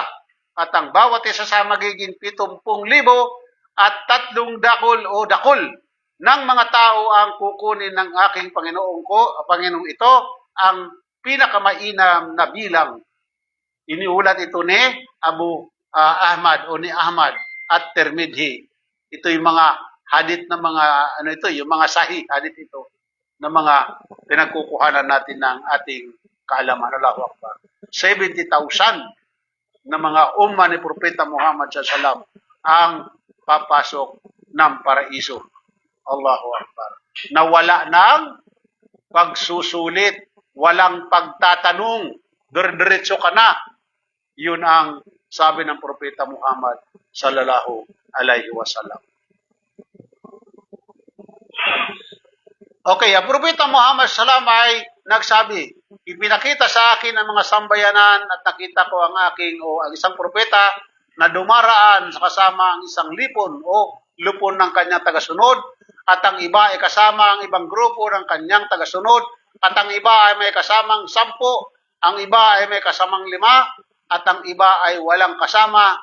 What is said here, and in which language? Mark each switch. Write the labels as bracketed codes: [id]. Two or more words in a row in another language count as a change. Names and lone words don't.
[tl] At ang bawat isa sa magiging 70,000 at 3 dakol ng mga tao ang kukunin ng aking Panginoong ito ang pinakamainam na bilang. Iniulat ito ni Ahmad o ni Ahmad at Tirmidhi. Ito yung mga hadith na mga yung mga sahih hadith ito na mga pinagkukuhanan natin ng ating kaalaman. [ar] الله أكبر. [tl] 70,000 na mga umma ni Propeta Muhammad [ar] صلى الله عليه وسلم [tl] ang papasok ng paraiso. [ar] الله أكبر. [tl] Na wala ng pagsusulit, walang pagtatanong, diretso ka na. Yun ang sabi ng Propeta Muhammad [ar] صلى الله عليه وسلم. [tl] Okay, ang Propeta Muhammad [ar] صلى الله عليه وسلم [tl] ay nagsabi, ipinakita sa akin ang mga sambayanan at nakita ko ang ang isang propeta na dumaraan sa kasama ang isang lupon ng kanyang tagasunod at ang iba ay kasama ang ibang grupo ng kanyang tagasunod at ang iba ay may kasamang 10, ang iba ay may kasamang 5 at ang iba ay walang kasama.